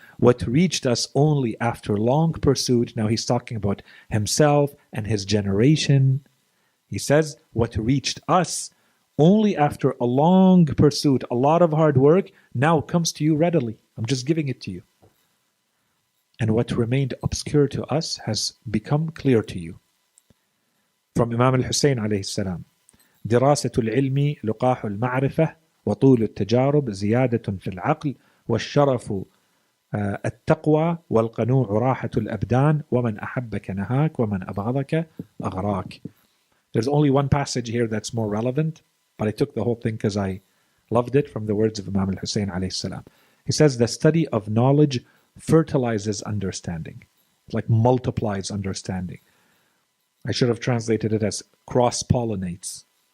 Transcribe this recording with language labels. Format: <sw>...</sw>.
<en>What reached us only after long pursuit, now he's talking about himself and his generation. He says, what reached us only after a long pursuit, a lot of hard work, now comes to you readily. I'm just giving it to you. And what remained obscure to us has become clear to you.</en> <ar>From Imam al-Hussein alayhi salam, دراسة العلم لقاح المعرفة وطول التجارب زيادة في العقل والشرف التقوى والقنوع راحة الأبدان ومن أحبك نهاك ومن أبغضك أغراك.</ar> <en>There's only one passage here that's more relevant, but I took the whole thing because I loved it from the words of Imam al-Hussein alayhi salam. He says, the study of knowledge fertilizes understanding. It like multiplies understanding. I should have translated it as cross-pollinates.</en>